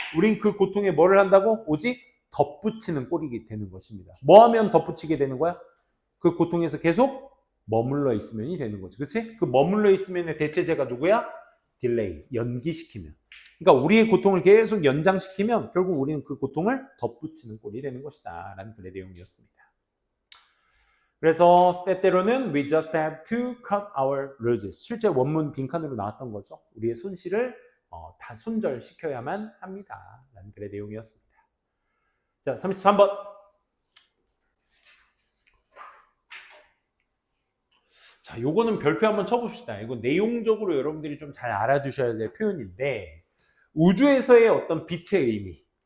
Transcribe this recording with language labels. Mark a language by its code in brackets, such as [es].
[ko] 우린 그 고통에 뭐를 한다고? 오직 덧붙이는 꼴이 되는 것입니다. 뭐 하면 덧붙이게 되는 거야? 그 고통에서 계속 머물러 있으면이 되는 거지. 그치? 그 머물러 있으면의 대체제가 누구야? 딜레이, 연기시키면. 그러니까 우리의 고통을 계속 연장시키면 결국 우리는 그 고통을 덧붙이는 꼴이 되는 것이다 라는 글의 내용이었습니다. 그래서 때때로는 [en] we just have to cut our losses. [ko] 실제 원문 빈칸으로 나왔던 거죠. 우리의 손실을 다 손절시켜야만 합니다 라는 글의 내용이었습니다. 자, 33번. 자, 요거는 별표 한번 쳐봅시다. 이거 내용적으로 여러분들이 좀 잘 알아두셔야 될 표현인데, 우주에서의 어떤 빛의 의미.